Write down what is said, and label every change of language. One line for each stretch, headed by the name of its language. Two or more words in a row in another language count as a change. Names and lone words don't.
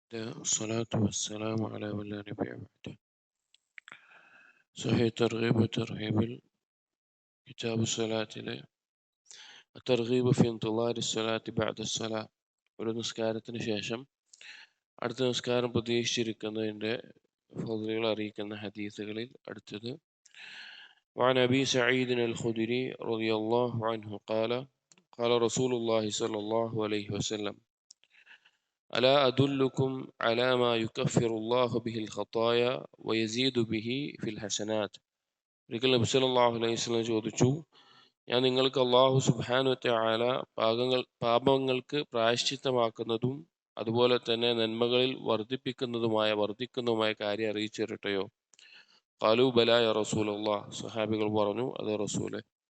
Arabic: والصلاة والسلام على من لا نبي بعده. صحيح ترغيب وترهيب كتاب الصلاة الترغيب في انتظار الصلاة بعد الصلاة.
Malayalam: ഒരു നിസ്കാരത്തിന് ശേഷം അടുത്ത നിസ്കാരം പ്രതീക്ഷിച്ചിരിക്കുന്നതിൻ്റെ ഫضലുകൾ അറിയിക്കുന്ന ഹദീസുകളിൽ അടുത്തത്
Arabic: وعن أبي سعيد الخدري رضي الله عنه قال قال رسول الله صلى الله عليه وسلم ألا أدلكم على ما يكفر الله به الخطايا ويزيد به في الحسنات.
Malayalam: ഒരിക്കൽ നബി
Arabic: صلى الله عليه وسلم
Malayalam: ചോദിച്ചു, ഞാൻ നിങ്ങൾക്ക് അല്ലാഹു
Arabic: سبحانه وتعالى
Malayalam: പാപങ്ങൾക്ക് പ്രായശ്ചിത്തമാക്കുന്നതും അതുപോലെ തന്നെ നന്മകളിൽ വർദ്ധിക്കുന്നതുമായ കാര്യം അറിയിച്ചു തരട്ടെയോ?
Arabic: قالوا بلى يا رسول الله.
Malayalam: സ്വഹാബികൾ പറഞ്ഞു, അതെ റസൂലേ.